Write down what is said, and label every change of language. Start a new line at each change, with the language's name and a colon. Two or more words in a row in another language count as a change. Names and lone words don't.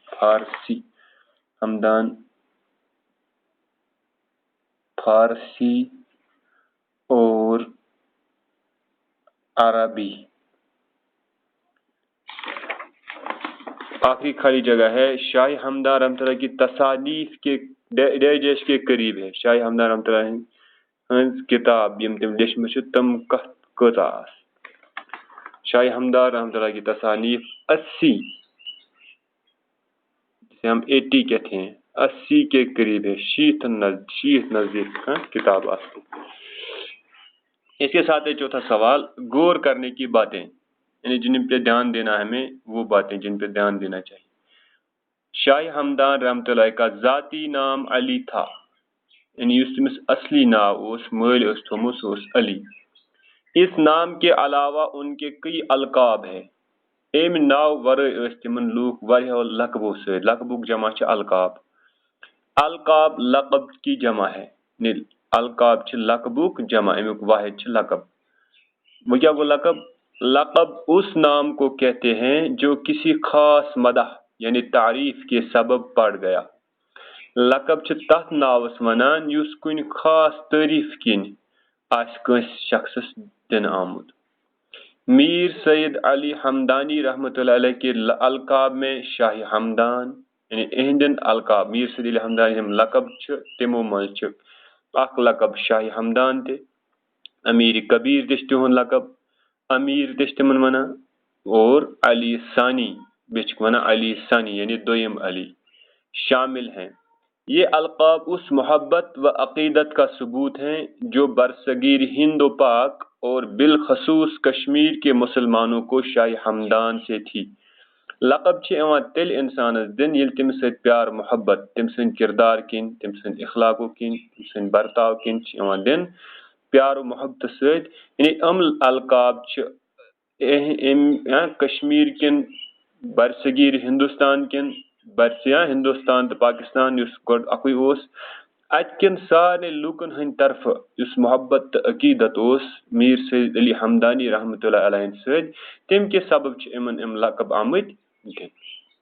Urdu: فارسی اور عربی۔ آخری خالی جگہ ہے شاہ ہمدان رحمۃ اللہ کی تصانیف کے ڈیش ڈیش کے قریب ہے۔
Kashmiri: شاہ ہمدان رحمۃ اللہ ہنز کتاب یم تم لیچھمژ تم کۭژاہ آس۔
Urdu: شاہ ہمدان رحمۃ اللہ کی تصانیف 80 جسے ہم 80 کہتے ہیں 80 کے قریب ہے، 60
Kashmiri: نزدیک کتاب آس۔
Urdu: اس کے ساتھ ہے چوتھا سوال غور کرنے کی باتیں، یعنی جن پہ دھیان دینا ہے ہمیں، وہ باتیں جن پہ دھیان دینا چاہیے۔ شاہ ہمدان رحمۃ اللہ کا ذاتی نام علی تھا، یعنی
Kashmiri: اس تمس اصلی ناو اس مل اس تھومس اس علی۔
Urdu: اس نام کے علاوہ ان کے کئی القاب ہیں۔
Kashmiri: ایم ناو ورائے اس تمن لوگ واریاہو لقبو سے، لقبک جمع چھ القاب۔
Urdu: القاب لقب کی جمع ہے،
Kashmiri: القاب چھ لقبک جمع، امیک واحد چھ لقب۔
Urdu: وہ کیا گو لقب؟ لقب اس نام کو کہتے ہیں جو کسی خاص مدح یعنی تعریف کے سبب پڑ گیا۔
Kashmiri: لقب چھ تتھ ناوس ونان یس کن خاص تعریف کن آس کنس شخصس دن آمد۔ میر سید علی ہمدانی
Urdu: رحمۃ اللہ علیہ کے القاب میں
Kashmiri: شاہ ہمدان یعنی اہندن القاب میر سید علی ہمدانی ہم لقب چھ تمو من چھ اخ لقب شاہ ہمدان تے، امیر کبیر تہ تہن لقب، امیر تہ تمن ونان،
Urdu: اور علی ثانی
Kashmiri: بیچ ونان علی ثانی یعنی دویم علی
Urdu: شامل ہیں۔ یہ القاب اس محبت و عقیدت کا ثبوت ہیں جو برصغیر ہند و پاک اور بالخصوص کشمیر کے مسلمانوں کو شاہ ہمدان سے تھی۔
Kashmiri: لقب چھ ایوان تیل انسانس دن یل تم سۭتۍ پیار محبت تم سند کردار کن، تم سند اخلاقو کن، تم سند برتاو کن چھ ایوان دن پیار و محبت سۭتۍ، یعنی القاب چھ کشمیر کن برصغیر ہندوستان کن ہندوستان تو پاکستان اس گوڑ اکوئی اوس ات کن سارے لوکن ہند طرف اس محبت تو عقیدت اوس میر سید علی ہمدانی رحمۃ اللہ علیہ سۭتۍ، تم کے سبب چھ امن لقب آمت دن۔